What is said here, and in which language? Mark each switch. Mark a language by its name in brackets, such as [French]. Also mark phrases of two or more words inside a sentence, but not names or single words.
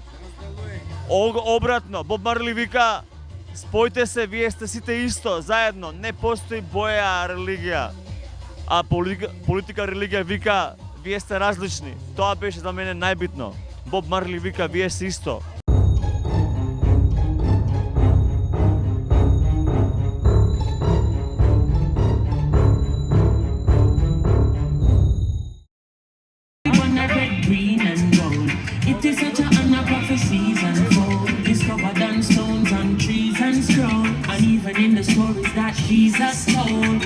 [Macedonian] Обратно, Боб Марли вика спојте се, вие сте сите исто, заедно, не постои боја религија. А политика религија вика вие сте различни. Тоа беше за мене најбитно. Боб Марли вика вие сте исто. [English] It is such a honor prophecies unfold, discovered on stones, on trees and scroll, and even in the stories that Jesus told.